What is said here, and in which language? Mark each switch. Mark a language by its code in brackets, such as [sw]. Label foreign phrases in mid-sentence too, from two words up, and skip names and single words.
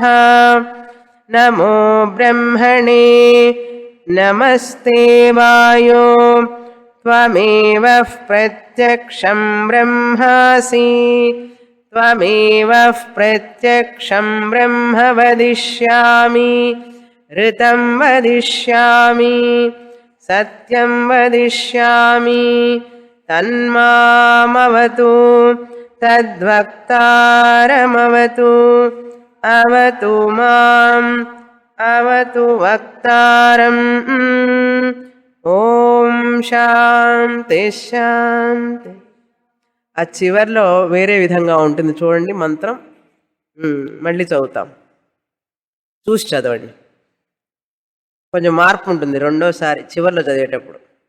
[sa] నమో బ్రహ్మణే నమస్తే వాయో త్వమేవ ప్రత్యక్షం బ్రహ్మాసి త్వమేవ ప్రత్యక్షం బ్రహ్మ వదిష్యామి ఋతం వదిష్యామి सत्यं वदिष्यामि तन्मामवतु तद्वक्तारमवतु अवतु माम् अवतु वक्तारम् ఓం శాంతి శాంతి. [te] ఆ చివర్లో వేరే విధంగా ఉంటుంది చూడండి మంత్రం. మళ్ళీ చదువుతాం, చూసి చదవండి. కొంచెం మార్పు ఉంటుంది రెండోసారి చివర్లో చదివేటప్పుడు.